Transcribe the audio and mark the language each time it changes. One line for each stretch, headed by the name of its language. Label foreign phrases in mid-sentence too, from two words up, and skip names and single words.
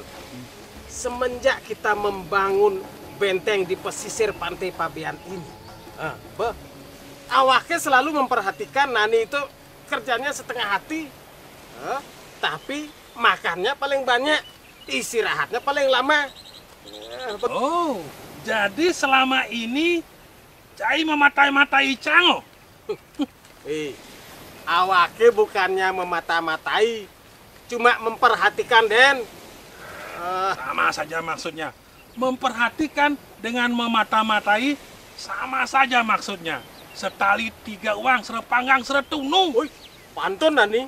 Indonesian: Semenjak kita membangun benteng di pesisir pantai Pabean ini, awaknya selalu memperhatikan Nani itu kerjanya setengah hati, tapi makannya paling banyak, istirahatnya paling lama. Oh, jadi selama ini Cai mematai-matai Icang. Awake bukannya memata-matai, cuma memperhatikan Den. Sama saja maksudnya. Memperhatikan dengan memata-matai sama saja maksudnya. Setali 3 uang, serepanggang, seretunu. Woi, pantun Nani.